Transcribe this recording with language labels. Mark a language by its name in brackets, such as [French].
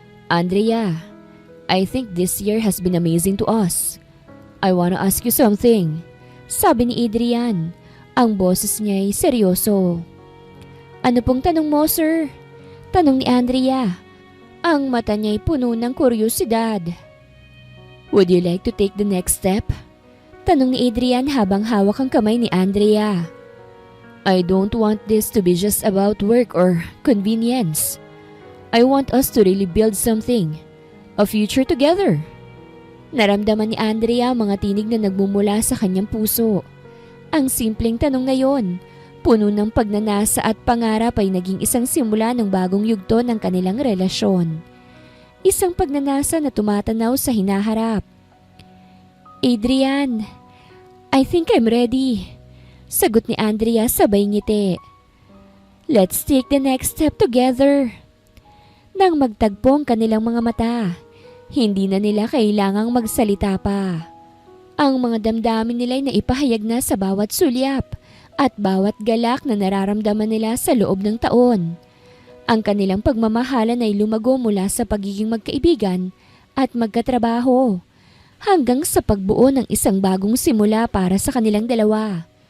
[English] Andrea, I think this year has been amazing to us. I wanna ask you something. [Filipino] Sabi ni Adrian. Ang boses niya ay seryoso. Ano pong tanong mo, sir? Tanong ni Andrea. Ang mata niya ay puno ng kuryosidad. [English] Would you like to take the next step? [Filipino] Tanong ni Adrian habang hawak ang kamay ni Andrea. [English] I don't want this to be just about work or convenience. I want us to really build something. A future together. [Filipino] Naramdaman ni Andrea ang mga tinig na nagmumula sa kanyang puso. Ang simpleng tanong na yon, puno ng pagnanasa at pangarap ay naging isang simula ng bagong yugto ng kanilang relasyon. Isang pagnanasa na tumatanaw sa hinaharap. [English] Adrian, I think I'm ready. [Filipino] Sagot ni Andrea sabay ngiti. [English] Let's take the next step together. [Filipino] Nang magtagpo ang kanilang mga mata, hindi na nila kailangang magsalita pa. Ang mga damdamin nila ay naipahayag na sa bawat sulyap at bawat galak na nararamdaman nila sa loob ng taon. Ang kanilang pagmamahalan ay lumago mula sa pagiging magkaibigan at magkatrabaho hanggang sa pagbuo ng isang bagong simula para sa kanilang dalawa.